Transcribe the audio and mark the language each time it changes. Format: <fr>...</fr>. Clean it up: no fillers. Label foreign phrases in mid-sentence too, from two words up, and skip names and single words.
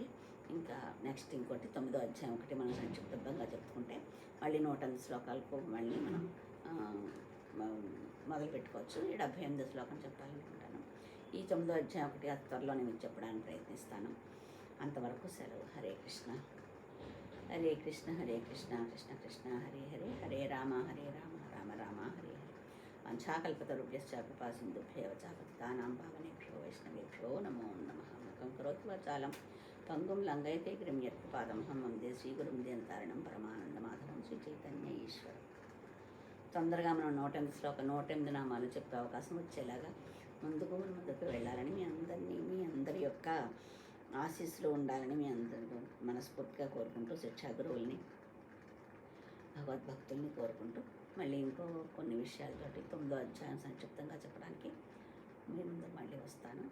<te>ఇంకా నెక్స్ట్ ఇంకోటి 9వ అధ్యాయం ఒకటి మనం సంక్షిప్తంగా చెప్పుకుంటే మళ్ళీ 108 శ్లోకాలకు మళ్ళీ మనం మొదలు పెట్టుకోవచ్చు. ఈ 78వ శ్లోకం చెప్పాలనుకుంటాను. ఈ 9వ అధ్యాయం ఒకటి త్వరలో నేను చెప్పడానికి ప్రయత్నిస్తాను. అంతవరకు సెలవు.</te> <sa>హరే కృష్ణ హరే కృష్ణ హరే కృష్ణ కృష్ణ కృష్ణ హరే హరే హరే రామ రామ రామ హరే హరే. వంఛాకల్పతరుభ్యశ్చ కృపా సింధుభ్యేవ చ పతితానాం పావనేభ్యో వైష్ణవేభ్యో నమో నమః. ముఖం కరోతి వాచాలం పంగుం లంఘయతే గిరిం యత్కృపాదమహం వందే శ్రీగురుం దీనతారిణం పరమానందమాధవం శ్రీ చైతన్య ఈశ్వరం.</sa> <te>తొందరగా మనం 108 నామాలు చెప్పే అవకాశం వచ్చేలాగా ముందుకు వెళ్ళాలని మీ అందరి యొక్క ఆశీస్సులు ఉండాలని మీ అందరూ మనస్ఫూర్తిగా కోరుకుంటూ శిక్షా గురువుల్ని భగవద్భక్తుల్ని కోరుకుంటూ మళ్ళీ ఇంకో కొన్ని విషయాలతోటి 9వ అధ్యాయం సంక్షిప్తంగా చెప్పడానికి మీ ముందు మళ్ళీ వస్తాను.</te>